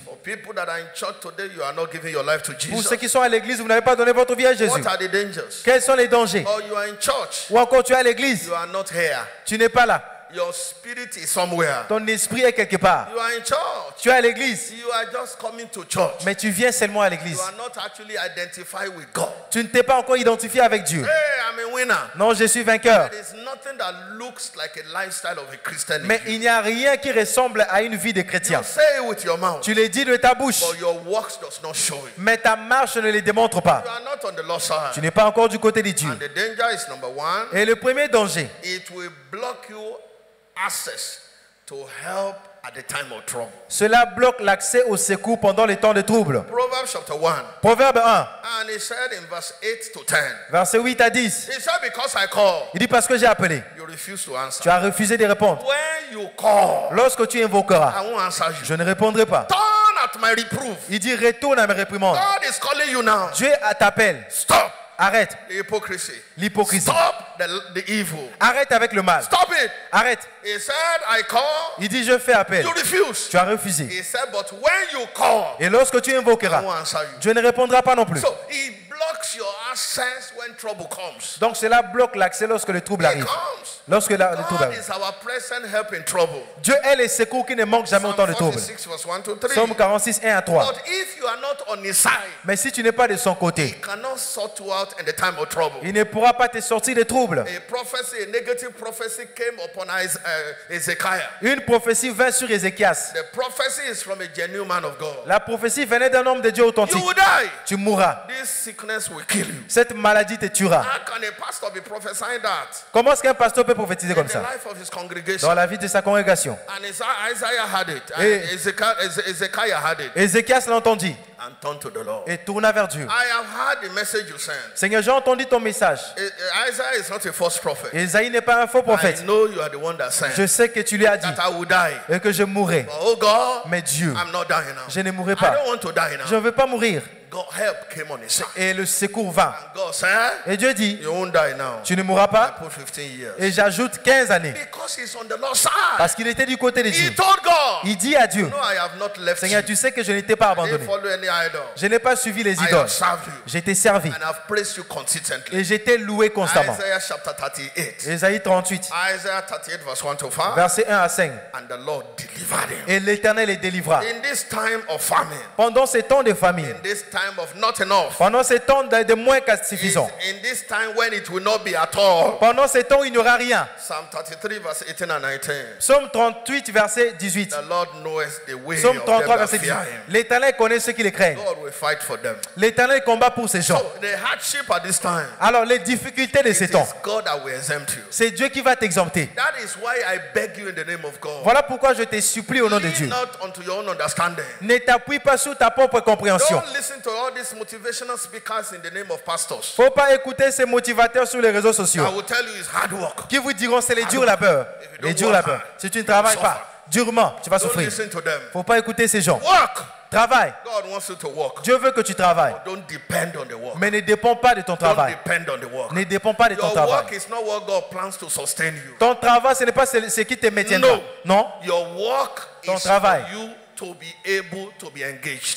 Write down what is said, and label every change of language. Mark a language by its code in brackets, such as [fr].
[en] For people that are in church today, you are not giving your life to Jesus. [fr] Pour ceux qui sont à l'église, vous n'avez pas donné votre vie à Jésus. [en] What are the dangers? [fr] Quels sont les dangers? [en] Or you are in church. [fr] Ou encore tu es à l'église. [en] You are not here. [fr] Tu n'es pas là. [en] Your spirit is somewhere. [fr] Ton esprit est quelque part. [en] You are in church. [fr] Tu es à l'église. [en] You are just coming to church. [fr] Mais tu viens seulement à l'église. [en] You are not actually identified with God. [fr] Tu ne t'es pas encore identifié avec Dieu. [en] Hey, I'm a winner. [fr] Non, je suis vainqueur. [en] There is nothing that looks like a lifestyle of a Christian. [fr] Mais il n'y a rien qui ressemble à une vie de chrétien. [en] You say it with your mouth. [fr] Tu le dis de ta bouche. [en] But your works does not show it. [fr] Mais ta marche ne les démontre pas. [en] You are not on the Lord's side. [fr] Tu n'es pas encore du côté de Dieu. [en] And the danger is number one. [fr] Et le premier danger, [en] it will block you access to help at the time of trouble. [fr] Cela bloque l'accès au secours pendant les temps de trouble. [en] Proverbs chapter 1. [fr] Proverbe 1. [en] And he said in verse 8 to 10. [fr] Verset 8 à 10. [en] He said because I call. [fr] Il dit parce que j'ai appelé. [en] You refuse to answer. [fr] Tu as refusé de répondre. [en] When you call. [fr] Lorsque tu invoqueras. [en] I won't answer you. [fr] Je ne répondrai pas. [en] Turn at my reproof. [fr] Il dit retourne à mes réprimandes. [en] God is calling you now. [fr] Dieu t'appelle. [en] Stop. [fr] Arrête. [en] The hypocrisy. [fr] L'hypocrisie. [en] Stop the evil. [fr] Arrête avec le mal. [en] Stop it. [fr] Arrête. [en] He said, I call. [fr] Il dit je fais appel. [en] You refuse. [fr] Tu as refusé. [en] He said, but when you call, [fr] et lorsque tu invoqueras, [en] I won't answer you. [fr] Dieu ne répondra pas non plus. [en] So he blocks your access when trouble comes. [fr] Donc cela bloque l'accès lorsque le trouble arrive. Lorsque le trouble arrive. [en] God is our present help in trouble. [fr] Dieu est le secours qui ne manque jamais au temps de trouble. Psaume 46, 1 à 3. [en] But if you are not on his side, [fr] mais si tu n'es pas de son côté, [en] he cannot sort you out in the time of trouble. [fr] Il ne pourra pas te sortir de trouble. [en] A prophecy, a negative prophecy came upon Ezekiah. [fr] Une prophétie vint sur Ézéchias. [en] The prophecy is from a genuine man of God. [fr] La prophétie venait d'un homme de Dieu authentique. [en] You will die. [fr] Tu mourras. [en] This sickness will kill you. [fr] Cette maladie te tuera. [en] How can a pastor be prophesying that? [fr] Comment est-ce qu'un pasteur peut prophétiser comme ça? [en] In the life of his congregation. [fr] Dans la vie de sa congrégation. [en] And Isaiah had it. And Ezekiah had it. [fr] Ézéchias l'entendit. [en] And turned to the Lord. [fr] Et tourna vers Dieu. [en] I have heard the message you sent. [fr] Seigneur, j'ai entendu ton message. [en] Isaiah is not a false prophet. [fr] Isaïe n'est pas un faux prophète. [en] I know you are the one that sent. [fr] Je sais que tu lui as dit [en] that I will die. [fr] Et que je mourrai. [en] But, oh God, [fr] mais Dieu, [en] I'm not dying now. [fr] Je ne mourrai pas. [en] I don't want to die now. [fr] Je ne veux pas mourir. [en] God help came on his side. [fr] Et le secours vint. [en] And God said, [fr] et Dieu dit, [en] you won't die now. [fr] Tu ne mourras pas. [en] I put 15 years. [fr] Et j'ajoute 15 années. [en] Because he's on the Lord's side. [fr] Parce qu'il était du côté de Dieu. [en] He told God, [fr] il dit à Dieu, [en] no, I have not left [fr] Seigneur, tu sais que je n'étais pas abandonné. Je n'ai pas suivi les idoles. J'ai été servi. [en] And I've praised you consistently. [fr] Et j'étais loué constamment. [en] Isaiah chapter 38. [fr] Ésaïe 38. [en] Isaiah 38 verse 1 to 5. [fr] Verset 1 à 5. [en] And the Lord delivered him. [fr] Et l'Éternel les délivra. [en] In this time of famine. [fr] Pendant ces temps de famine. [en] In this time of not enough. [fr] Pendant ces temps de moins qu'à suffisant. [en] In this time when it will not be at all. [fr] Pendant ces temps où il n'y aura rien. [en] Psalm 33 verse 18 and 19. [fr] Psaume 38 verset 18. [en] The Lord knows the way [fr] Psaume 33 [en] of [fr] verset [en] them that [fr] 18. [en] fear him. [fr] L'Éternel connaît ceux qui les craignent. [en] God will fight for them. [fr] L'Éternel combat pour ces gens. [en] So, the hardship at this time. [fr] Alors les difficultés de ces temps. [en] God that will exempt you. [fr] C'est Dieu qui va t'exempter. [en] That is why I beg you in the name of God. [fr] Voilà pourquoi je te supplie au nom de Dieu. [en] Not unto your own understanding. [fr] Ne t'appuie pas sur ta propre compréhension. [en] Don't listen to all these motivational speakers in the name of pastors. [fr] Faut pas écouter ces motivateurs sur les réseaux sociaux. [en] I will tell you it's hard work. [fr] Qui vous diront c'est les durs labeurs. Les durs labeurs. Si tu ne travailles pas durement, tu vas souffrir. Faut pas écouter ces gens. [en] Work. [fr] Travaille. [en] God wants you to work. [fr] Dieu veut que tu travailles. [en] Don't depend on the work. [fr] Mais ne dépends pas de ton travail. [en] Don't depend on the work. [fr] Ne dépends pas de ton travail. [en] Your work is not what God plans to sustain you. [fr] Ton travail, ce n'est pas ce qui te maintiendra. Non. [en] Your work [fr] ton travail. [en] For you to be able to be engaged.